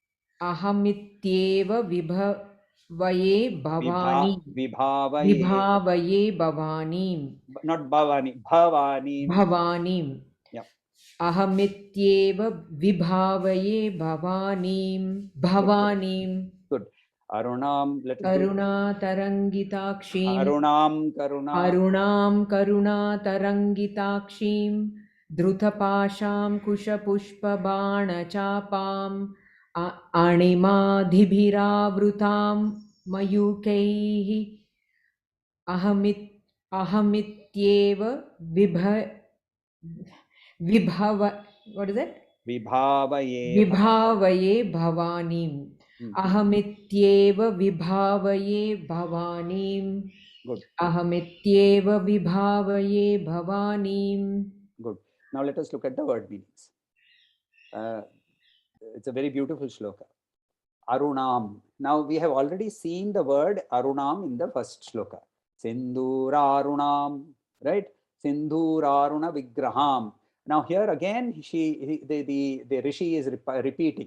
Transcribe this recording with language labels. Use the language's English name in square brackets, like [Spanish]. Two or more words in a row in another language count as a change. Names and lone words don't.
[Sanskrit] Ahamityeva Vaye Bhavani. Vibhavaye. Vibhavaye Bhavanim. [English] Not Bhavani. Bhavanim. [Sanskrit] Bhavanim. [English] Yeah. [Sanskrit] Ahamityeva Vibhavaye Bhavanim. [English] Good. [Sanskrit] Bhavanim. [English] Good. Arunam. Let us do. [Sanskrit] Karuna Tarangitakshim. Arunam Karuna. Arunam Karuna Tarangitakshim. Drutapasham Kushapushpabana Chapam. Animadhibhiravrutam Mayukaihi. Ahamityeva Vibhava. [English] What is it? [Sanskrit] Vibhavaye. Vibhavaye Bhavanim. Ahamityeva Vibhavaye Bhavanim. [English] Good. [Sanskrit] Ahamityeva Vibhavaye Bhavanim. [English] Good. Now let us look at the word meanings. It's a very beautiful shloka. Arunam. Now we have already seen the word Arunam in the first shloka. Sindhurarunam, right? [Sanskrit] Sindhuraruna Vigraham. [English] Now here again, the Rishi is repeating.